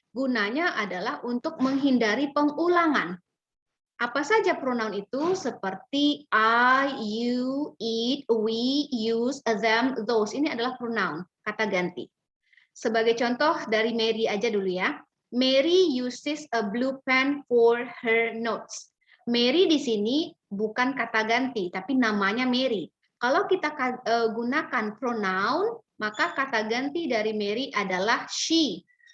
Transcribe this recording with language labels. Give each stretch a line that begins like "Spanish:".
Indonesian: Gunanya adalah untuk menghindari pengulangan. Apa saja pronoun itu? Seperti I, you, it, we, use, them, those. Ini adalah pronoun, kata ganti. Sebagai contoh dari Mary aja dulu ya.
English: Mary uses a blue pen for her notes.
Indonesian: Mary di sini bukan kata ganti, tapi namanya Mary. Kalau kita gunakan pronoun, maka kata ganti dari Mary adalah she.